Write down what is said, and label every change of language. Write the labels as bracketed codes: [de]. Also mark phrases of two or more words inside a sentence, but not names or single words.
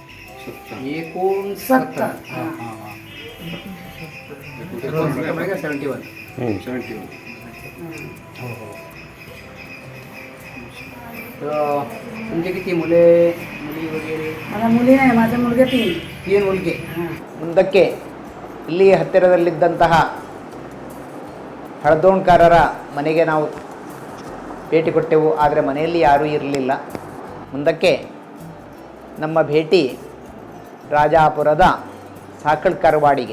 [mr] 69 हां. 71. तुमचे किती मुली वगैरे? मला मुली नाही, माझे मुलगे 3 मुलगे. [kn] ಮುಂದಕ್ಕೆ ಇಲ್ಲಿ ಹತ್ತಿರದಲ್ಲಿದ್ದಂತಹ ಹಳದೋಣ್ಕಾರರ ಮನೆಗೆ ನಾವು ಭೇಟಿ ಕೊಟ್ಟೆವು. ಆದರೆ ಮನೆಯಲ್ಲಿ ಯಾರೂ ಇರಲಿಲ್ಲ. ಮುಂದಕ್ಕೆ ನಮ್ಮ ಭೇಟಿ ರಾಜಾಪುರದ ಸಾಕಳ್ಕರವಾಡಿಗೆ.